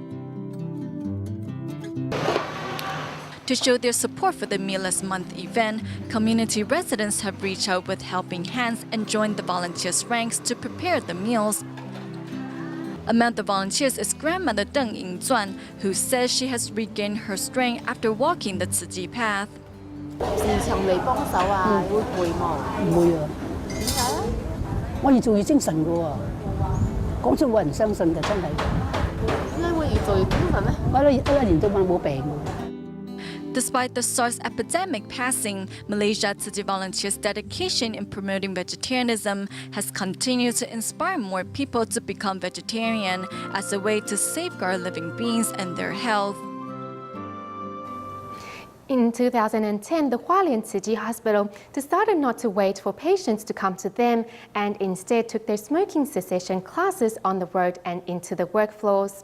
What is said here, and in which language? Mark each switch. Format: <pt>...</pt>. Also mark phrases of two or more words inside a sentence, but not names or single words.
<en>To show their support for the Meatless Month event, community residents have reached out with helping hands and joined the volunteers' ranks to prepare the meals. Among the volunteers is grandmother Deng Yingzuan, who says she has regained her strength after walking the Tzu Chi path.</en> <yue>時常嚟幫手啊，會陪冇？唔會啊！點解啊？我越做越精神㗎喎，講出冇人相信嘅真係。點解會越做越精神咧？我一年到晚冇病喎。</yue> <en>Despite the SARS epidemic passing, Malaysia Tzu Chi volunteers' dedication in promoting vegetarianism has continued to inspire more people to become vegetarian as a way to safeguard living beings and their health. In 2010, the Hualien Tzu Chi Hospital decided not to wait for patients to come to them and instead took their smoking cessation classes on the road and into the workflows.</en>